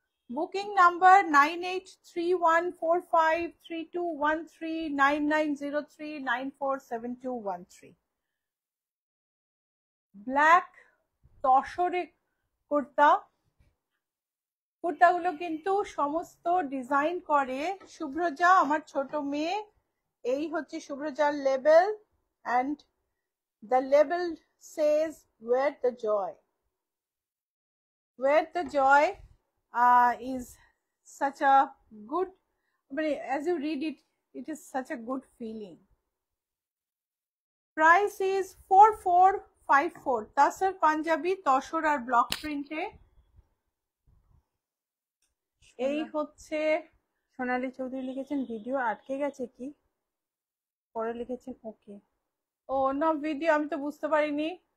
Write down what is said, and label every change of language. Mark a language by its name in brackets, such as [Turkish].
[Bangla] Booking number 98314321399039472139472139। Black তসরে kurta. কুর্তাগুলো কিন্তু সমস্ত design করে শুভ্রজা, আমার ছোট মেয়ে। এই হচ্ছে শুভ্রজার label, [English] and the label says wear the joy. Wear the joy is such a good, but as you read it, it is such a good feeling. Price is 4454. [Bangla] Tasar Punjabi, tussar আর block প্রিন্টে। এই হচ্ছে সোনালী চৌধুরী লিখেছেন video আটকে গেছে কি, পরে লিখেছেন ওকে। ও না, video আমি তো বুঝতে পারিনি।